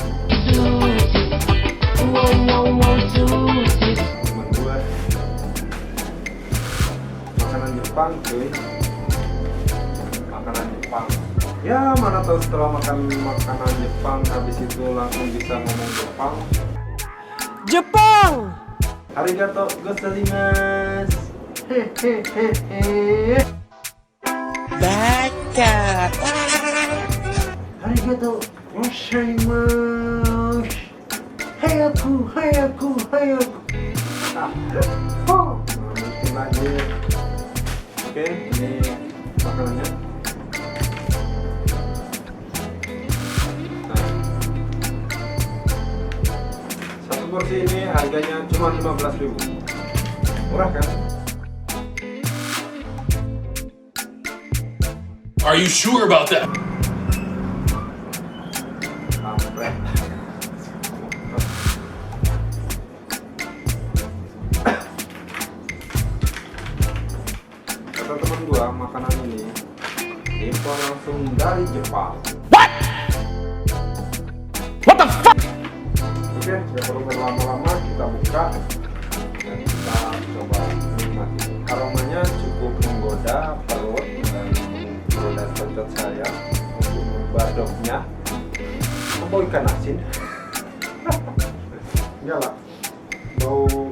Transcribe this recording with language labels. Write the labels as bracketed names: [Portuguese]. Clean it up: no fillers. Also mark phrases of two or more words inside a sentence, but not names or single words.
[Indonesian] Temen gue makanan Jepang cuy. Makanan Jepang. Ya mana tahu setelah makan makanan Jepang habis itu langsung bisa ngomong Jepang. Jepang. [Japanese] ありがとうございます. Hehehehe. [Indonesian] Baca. [Japanese] ありがとうございます. 早く、早く、早く. [Indonesian] Mungkin lagi. Oke, ini makanannya. Satu porsi ini harganya cuma 15.000. Murah kan? [English] Are you sure about that? [Indonesian] Kampret. Kata teman gua, makanan ini impor langsung dari Jepang. [English] What the fuck? [Indonesian] Oke, nggak perlu berlama-lama, kita buka dan kita coba nikmati. Aromanya cukup menggoda perut dan menggoda cocot saya untuk badoknya. Bau ikan asin. Enggak lah, bau.